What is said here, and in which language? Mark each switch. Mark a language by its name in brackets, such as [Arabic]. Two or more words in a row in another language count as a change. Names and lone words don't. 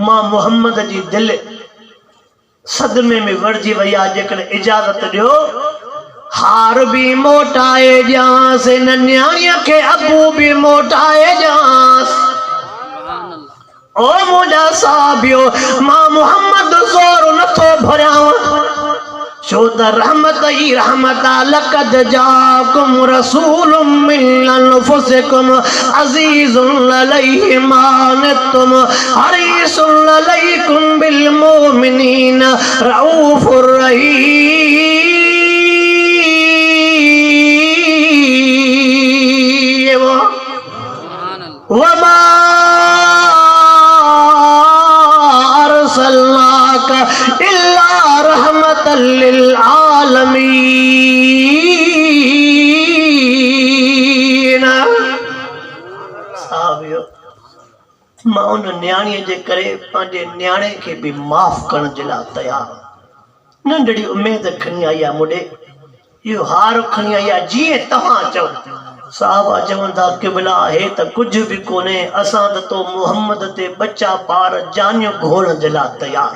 [Sindhi] मां मोहम्मद जी दिलि सदमे में वड़जी वई आहे जेकॾहिं इजाज़त ॾियो हार भी मोटाए ॾियांसि इन न्याणीअ खे अबू भी मोटाए ॾियांसि। ओ मुंहिंजा साहिबियो मां मोहम्मद ज़ोर नथो भरियां छो त रहमत ई रहमत [Arabic] لقد جاءكم رسول من أنفسكم عزيز عليه ما عنتم حريص عليكم بالمؤمنين رءوف رحيم. وما أرسلناك إلا رحمة للعالمين. [Sindhi] साहिबियो मां उन न्याणीअ जे करे पंहिंजे न्याणे खे बि माफ़ करण जे लाइ तयारु। नंढड़ी उमेद खणी आई आहे मुॾे, इहो हार खणी आई आहे जीअं तव्हां चओ। साहबा चवनि था क़िबला हे त कुझु बि कोन्हे, असां त तो मुहम्मद ते बच्चा ॿार जानियूं घोड़ण जे लाइ तयारु।